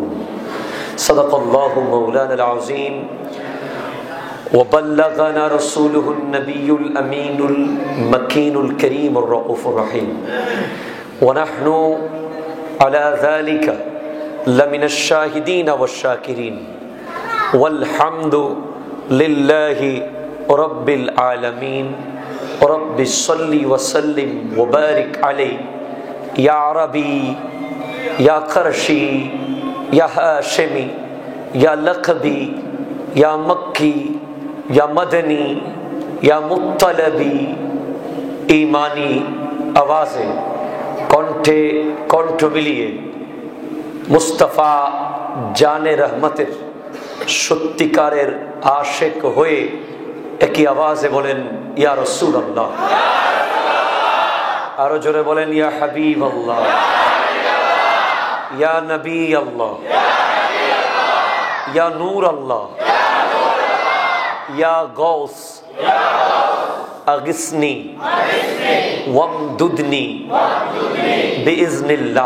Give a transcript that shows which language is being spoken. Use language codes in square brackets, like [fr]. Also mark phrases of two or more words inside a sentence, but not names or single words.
[ar] صدق الله مولانا العظيم وبلغنا رسوله النبي الأمين المكين الكريم الرؤوف الرحيم ونحن على ذلك لمن الشاهدين والشاكرين والحمد لله رب العالمين. رب صل وسلم وبارك عليه يا عربي يا قرشي يا هاشمي يا لقبي يا مکی یا مدنی یا مطلبی. [ur] ایمانی آوازیں [bn] কণ্ঠ মিলিয়ে মুস্তাফা জানে রহমতের সত্যিকারের আশেক হয়ে একই আওয়াজে বলেন [ar] يا رسول الله, [bn] আরো জোরে বলেন [ar] يا حبيب الله، يا نبي الله، يا نور الله، يا غوث اغثنی وامددنی باذن اللہ.